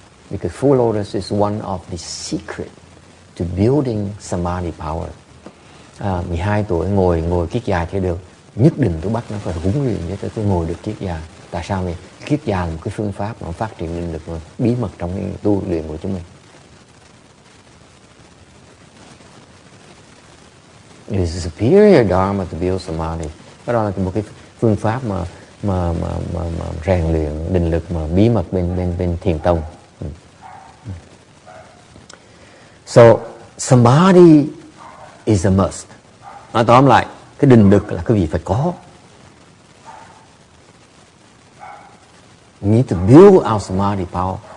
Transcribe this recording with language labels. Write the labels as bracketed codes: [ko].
[en] Because full lotus is one of the secret to building samadhi power. [vi] 12 tuổi ngồi kiết già chưa được, nhất định tôi bắt nó phải huấn luyện để tôi ngồi được kiết già. Tại sao vậy? Kiết già là một cái phương pháp mà phát triển định lực bí mật trong cái tu luyện của chúng mình. [en] It is a superior dharma to build samadhi. [vi] Đó là một cái phương pháp mà rèn luyện định lực mà bí mật bên thiền tông. [en] So samadhi is a must. [vi] Nói tóm lại, cái định lực là cái gì phải có. [en] We need to build our samadhi power.